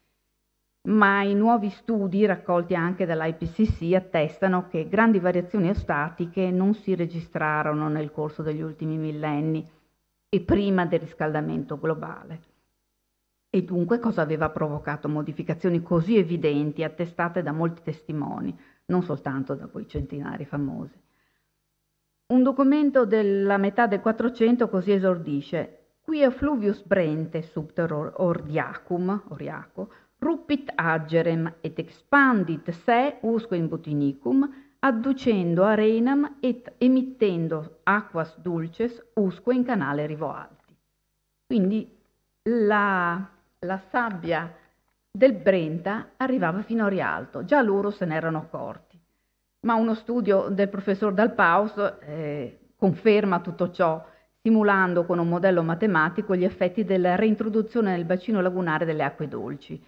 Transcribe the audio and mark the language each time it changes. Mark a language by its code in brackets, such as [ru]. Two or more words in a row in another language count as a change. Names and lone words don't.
[it] Ma i nuovi studi raccolti anche dall'IPCC attestano che grandi variazioni ostatiche non si registrarono nel corso degli ultimi millenni e prima del riscaldamento globale. E dunque cosa aveva provocato modificazioni così evidenti, attestate da molti testimoni, non soltanto da quei centenari famosi? Un documento della metà del 400 così esordisce: [la] Quia fluvius Brente subter Oriaco, ruppit agerem et expandit se usque in botinicum, adducendo arenam et emittendo aquas dulces usque in canale Rivoalti. [it] Quindi la sabbia del Brenta arrivava fino a Rialto, già loro se ne erano accorti. Ma uno studio del professor Dalpaus conferma tutto ciò, simulando con un modello matematico gli effetti della reintroduzione nel bacino lagunare delle acque dolci.